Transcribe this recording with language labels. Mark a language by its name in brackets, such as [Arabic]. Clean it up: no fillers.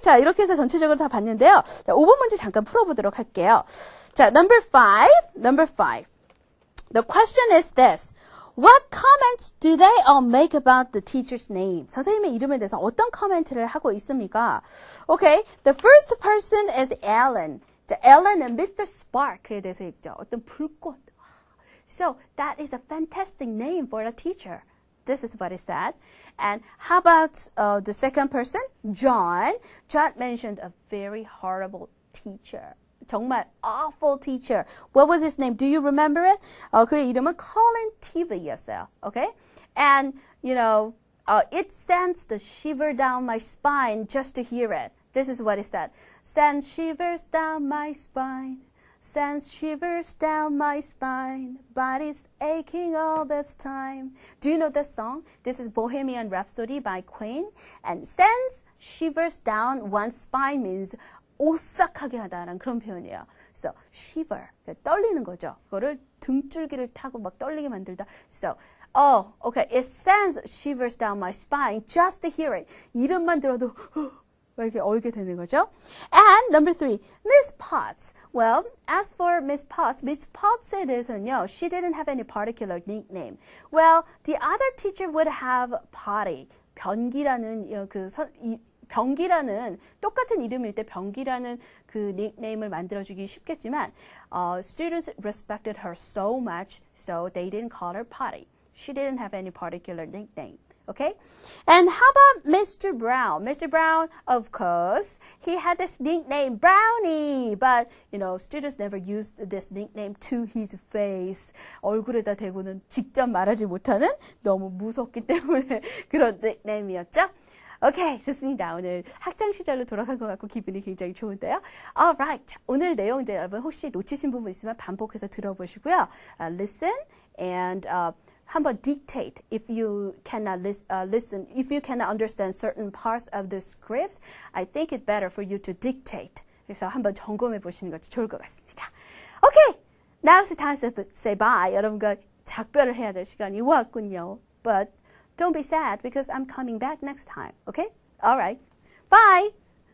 [Korean] 자, 이렇게 해서 전체적으로 다 봤는데요. 자, 5번 문제 잠깐 풀어보도록 할게요. [English] 자, number 5. The question is this. What comments do they all make about the teacher's name? [Korean] 선생님의 이름에 대해서 어떤 코멘트를 하고 있습니까? [English] Okay. The first person is Alan. [Korean] 자, Alan은 Mr. Spark에 대해서 읽죠. 어떤 불꽃. [English] So, that is a fantastic name for a teacher. This is what it said. And how about the second person? John. John mentioned a very horrible teacher. [Korean] 정말 [English] awful teacher. What was his name? Do you remember it? [Korean] 그의 이름은 Colin Tivey였어요. [English] Okay? And, it sends the shiver down my spine just to hear it. This is what it said. Sends shivers down my spine. Sends shivers down my spine, body's aching all this time. Do you know this song? This is Bohemian Rhapsody by Queen. And sends shivers down one's spine means [Korean] 오싹하게 하다라는 그런 표현이에요. [English] So, shiver, [Korean] 떨리는 거죠. 그거를 등줄기를 타고 막 떨리게 만들다. So, [English] Oh, okay. It sends shivers down my spine just to hear it. [Korean] 이름만 들어도 이렇게 얼게 되는 거죠. [English] And number 3, Miss Potts. Well, as for Miss Potts에 [Korean] 대해서는요, [English] she didn't have any particular nickname. Well, the other teacher would have Potty. [Korean] 변기라는 병기라는 똑같은 이름일 때 병기라는 그 닉네임을 만들어주기 쉽겠지만 [English] students respected her so much, so they didn't call her Potty. She didn't have any particular nickname. Okay? And how about Mr. Brown? Mr. Brown, of course, he had this nickname, Brownie. But, students never used this nickname to his face. [Korean] 얼굴에다 대고는 직접 말하지 못하는 너무 무섭기 때문에 그런 닉네임이었죠? 오케이, 좋습니다. 오늘 학창시절로 돌아간 것 같고 기분이 굉장히 좋은데요. [English] Alright, [Korean] 오늘 내용들 여러분 혹시 놓치신 부분 있으면 반복해서 들어보시고요. [English] Listen and [Korean] 한번 [English] dictate if you cannot listen, if you cannot understand certain parts of the scripts, I think it's better for you to dictate. [Korean] 그래서 한번 점검해 보시는 것도 좋을 것 같습니다. [English] Okay, now's the time to say bye. [Korean] 여러분과 작별을 해야 될 시간이 왔군요. [English] But don't be sad because I'm coming back next time. Okay? All right. Bye.